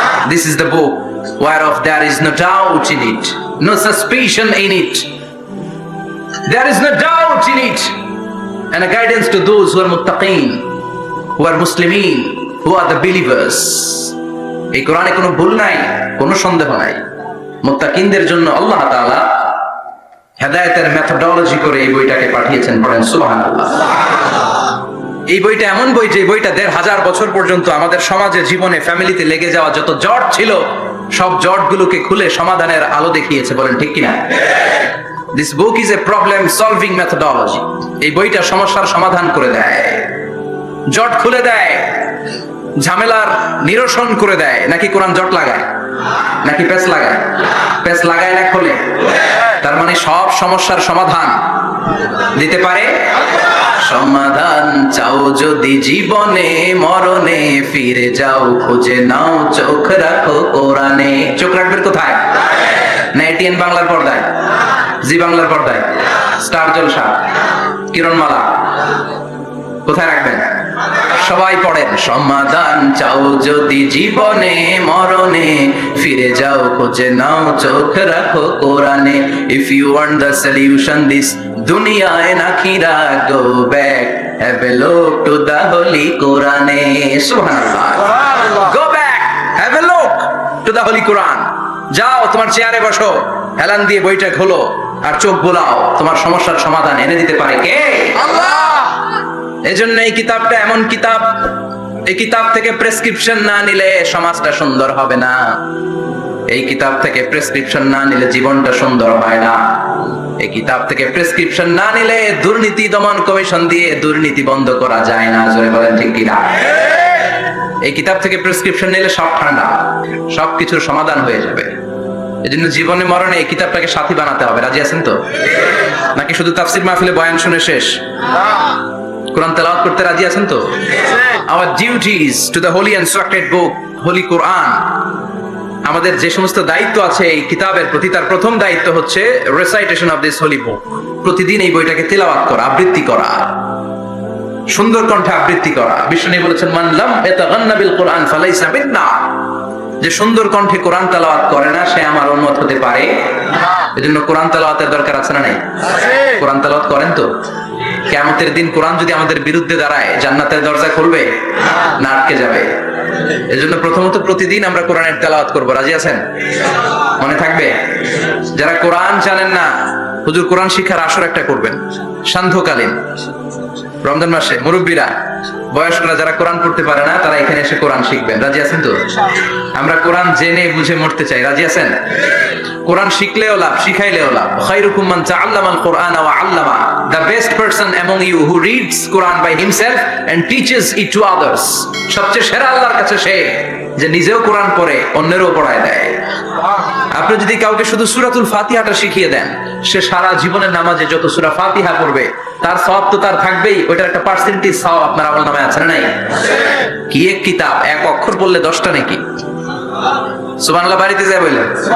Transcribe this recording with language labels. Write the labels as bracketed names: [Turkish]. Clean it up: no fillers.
[English] This is the book whereof there is no doubt in it, no suspicion in it. There is no doubt in it. And a guidance to those who are muttaqin, who are Muslimin, who are the believers. [Bangla] এই কোরআনে কোনো ভুল নাই, কোনো সন্দেহ নাই। মুত্তাকিনদের জন্য আল্লাহ তাআলা হেদায়েতের মেথোডোলজি করে এই বইটাকে পাঠিয়েছেন। পড়েন সুবহানাল্লাহ। এই বইটা এমন বই যে বইটা 1500 বছর পর্যন্ত আমাদের সমাজে, জীবনে, ফ্যামিলিতে লেগে যাওয়া যত জট ছিল সব জটগুলোকে খুলে সমাধানের আলো দেখিয়েছে। বলেন ঠিক কিনা? [English] This book is a problem solving methodology. [Bangla] এই বইটা সমস্যার সমাধান করে দেয়, জট খুলে দেয়, ঝামেলার নিরসন করে দেয়। নাকি কোরআন জট লাগায়? নাকি পেঁচ লাগায়? পেঁচ লাগায় না খোলে? তার মানে সব সমস্যার সমাধান দিতে পারে। সমাধান চাও যদি জীবনে, মরণে ফিরে যাও, খুঁজে নাও, চোখ রাখো কোরআনে। চোখ রাখবেন কোথায়? না এটিএন বাংলার পর্দায়, জি বাংলার পর্দায়, স্টার জলসা, কিরণমালা, কোথায় রাখবেন? সবাই পড়েন, সমাধান চাও যদি জীবনে, মরণে ফিরে যাও, খুঁজে নাও, চোখ রাখো কোরআনে। [English] If you want the solution this dunya and akhirah, go back, have a look to the holy Quran. Subhanallah. Go back, have a look to the holy Quran. [Bangla] যাও তোমার চেয়ারে বসো, হেলান দিয়ে বইটা খোলো আর চোখ বোলাও, তোমার সমস্যার সমাধান এনে দিতে পারে কে? আল্লাহ। এজন্য এই কিতাবটা এমন কিতাব, এই কিতাব থেকে প্রেসক্রিপশন না নিলে সমাজটা সুন্দর হবে না। এই কিতাব থেকে প্রেসক্রিপশন না নিলে জীবনটা সুন্দর হয় না। এই কিতাব থেকে প্রেসক্রিপশন না নিলে দুর্নীতি দমন কমিশন দিয়ে দুর্নীতি বন্ধ করা যায় না। জোরে বলেন ঠিক কিনা? এই কিতাব থেকে প্রেসক্রিপশন নিলে সব ঠান্ডা, সবকিছুর সমাধান হয়ে যাবে। এই জন্য জীবনে মরণে এই কিতাবটাকে সাথী বানাতে হবে। রাজি আছেন তো? নাকি শুধু তাফসির মাহফিলে বয়ান শুনে শেষ? কোরআন তেলাওয়াত করতে রাজি আছেন তো? [English] Our duties to the holy and sacred book, Holy Quran. [Bangla] আমাদের যে সমস্ত দায়িত্ব আছে এই কিতাবের প্রতি, তার প্রথম দায়িত্ব হচ্ছে [English] Recitation of this holy book. [Bangla] প্রতিদিন এই বইটাকে তেলাওয়াত করা, আবৃত্তি করা, সুন্দর কণ্ঠে আবৃত্তি করা। বিষ্ণু বলেছেন, [Arabic] মান লাম ইয়াতাগান্না বিল কুরআন ফালাইসা মিন্না। [Bangla] যে সুন্দর কণ্ঠে কোরআন তেলাওয়াত করে না, সে আমার উম্মত হতে পারে না। এজন্য কোরআন তেলাওয়াতের দরকার আছে না নাই? কোরআন তেলাওয়াত করেন তো? কিয়ামতের দিন কোরআন যদি আমাদের বিরুদ্ধে দাঁড়ায়, জান্নাতের দরজা খুলবে না আটকে যাবে? এজন্য প্রথমত প্রতিদিন আমরা কোরআনের তেলাওয়াত করব। রাজি আছেন? মনে থাকবে? যারা কোরআন জানেন না, হুজুর কোরআন শিক্ষার আসর একটা করবেন সান্ধ্যকালীন রমজান মাসে। মুরব্বীরা, বয়স্করা যারা কোরআন পড়তে পারে না, তারা এখানে এসে কোরআন শিখবেন। রাজি আছেন তো? আমরা কোরআন জেনে বুঝে মরতে চাই। রাজি আছেন? কোরআন শিখলেও লাভ, শিখাইলেও লাভ। [Arabic] খায়রুকুম মান তাআল্লামাল কুরআন ওয়া আল্লামা। [English] The best person among you who reads Quran by himself and teaches it to others. [Bangla] সবচেয়ে সেরা আল্লাহর কাছে সে যে নিজেও কোরআন পড়ে অন্যেরও পড়ায় দেয়। আপনি যদি কাউকে শুধু সূরাতুল ফাতিহাটা শিখিয়ে দেন, সে সারা জীবনের নামাজে যত সূরা ফাতিহা পড়বে তার সওয়াব তো তার থাকবেই, ওইটার একটা পার্সেন্টেজ সওয়াব আপনার আমলনামায় আছে না নাই? কি এক কিতাব, এক অক্ষর বললে 10টা নাকি? সুবহানাল্লাহ বাড়িতে যায় বললেন।